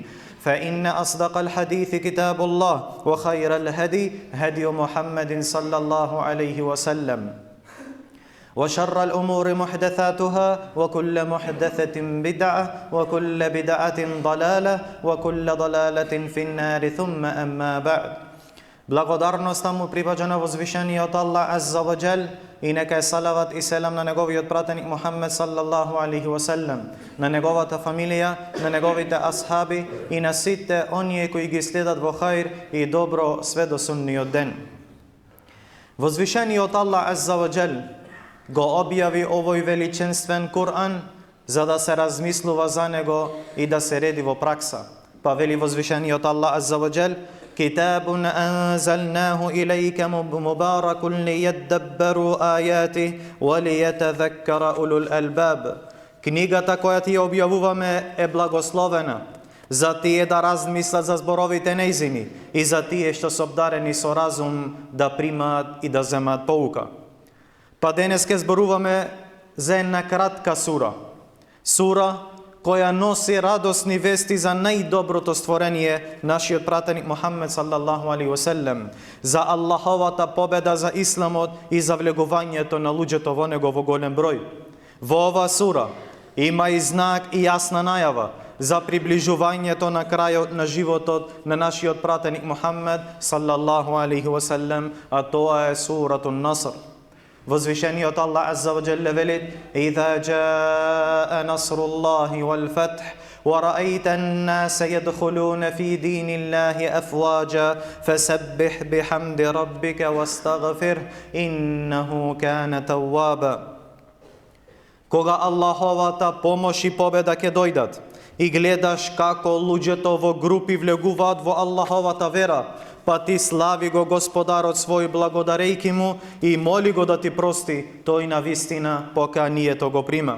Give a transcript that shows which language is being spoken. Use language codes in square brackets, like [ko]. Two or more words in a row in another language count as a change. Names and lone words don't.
[ar] فإن أصدق الحديث كتاب الله، وخير الهدي هدي محمد صلى الله عليه وسلم، وشر الأمور محدثاتها، وكل محدثة بدعة، وكل بدعة ضلالة، وكل ضلالة في النار، ثم أما بعد. [mk] Благодарноста му припаѓа на возвишениот Аллах [ar] عز وجل [mk] и нека е салават и селам на неговиот пратеник Мухаммед [ar] صلى الله عليه وسلم, [mk] на неговата фамилија, на неговите асхаби и на сите оние кои ги следат во хаир и добро све до сунниот ден. Возвишениот Аллах Азза ва Џел го објави овој величенствен Кур'ан за да се размислува за него и да се реди во пракса. Па вели возвишениот Аллах [ar] عز وجل: كتاب أنزلناه إليك مبارك ليدبروا آياته وليتذكر أولو الألباب. [mk] Книгата која ти ја објавуваме е благословена за тие да размислат за зборовите нејзини и за тие што се обдарени со разум да примаат и да земат поука. Па денес ке зборуваме за една кратка сура. Сура која носи радосни вести за најдоброто створение, нашиот пратеник Мухаммед [ar] صلى الله عليه وسلم, [mk] за Аллаховата победа за исламот и за влегувањето на луѓето во него во голем број. Во ова сура има и знак и јасна најава за приближувањето на крајот на животот на нашиот пратеник Мухаммед [ar] صلى الله عليه وسلم, [mk] а тоа е суратун Наср. Возвишениот Аллах [ar] عز وجل [mk] велит: [ar] إذا جاء نصر الله والفتح ورأيت الناس يدخلون في دين الله أفواجا فسبح بحمد ربك واستغفره إنه كان توابا. [mk] Кога Аллаховата помош и победа ќе дојдат и гледаш како луѓето во групи влегуваат во Аллаховата вера, па ти слави го Господарот свој благодарејки му и моли го да ти прости, тој на вистина поканието го прима.